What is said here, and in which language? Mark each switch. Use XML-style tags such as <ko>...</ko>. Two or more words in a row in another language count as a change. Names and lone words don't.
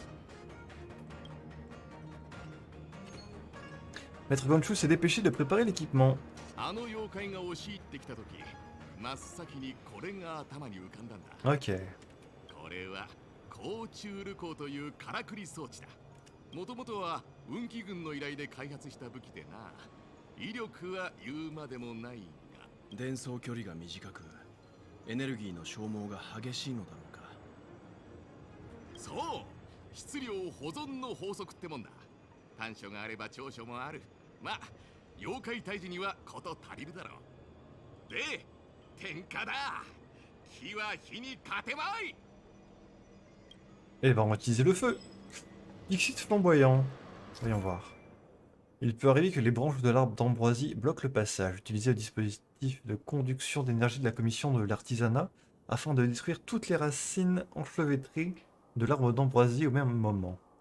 <fr>Maître Gonchu s'est dépêché de préparer l'équipement.</fr> <ja>あの妖怪が押し入ってきた時真っ先にこれが頭に浮かんだんだ</ja> <fr>Ok.</fr> <ja>これは甲虫ルコというからくり装置だもともとは運気軍の依頼で開発した武器でな威力は言うまでもないが伝送距離が短くエネルギーの消耗が激しいのだろうかそう質量保存の法則ってもんだ短所があれば長所もあるまあ妖怪退治にはこと足りるだろうで点火だ火は火に勝てまい</ja> <fr>Eh ben, on va utiliser le feu. Dixit flamboyant. Voyons voir. Il peut arriver que les branches de l'arbre d'ambroisie bloquent le passage. Utilisez le dispositif de conduction d'énergie de la commission de l'artisanat afin de détruire toutes les racines enchevêtrées de l'arbre d'ambroisie au même moment.</fr>